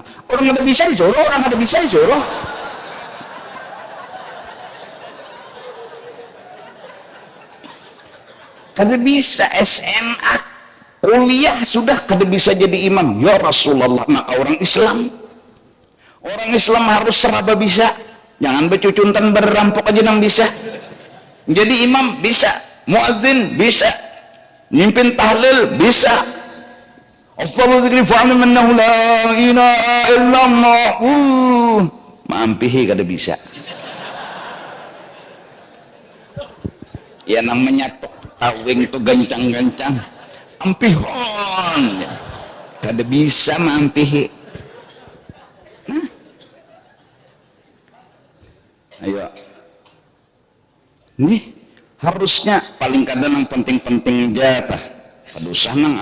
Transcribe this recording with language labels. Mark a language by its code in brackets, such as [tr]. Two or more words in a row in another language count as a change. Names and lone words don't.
[bjn] Orang ada bisa disuruh, Kada bisa SMA, kuliah sudah kada bisa jadi imam. Ya Rasulullah, maka orang Islam harus seraba bisa. Jangan becucuntan berampok aja nang bisa. Jadi imam bisa, muadzin bisa, mimpin tahlil bisa. [ar] Afdalu dzikri fa'lam annahu la ilaha illallah. [bjn] Mampihi kada bisa. Ya namanya tawing tuh gancang-gancang ampihon kada bisa mampihi. Nah ayo nih harusnya paling kadang yang penting-penting jatah padusah nang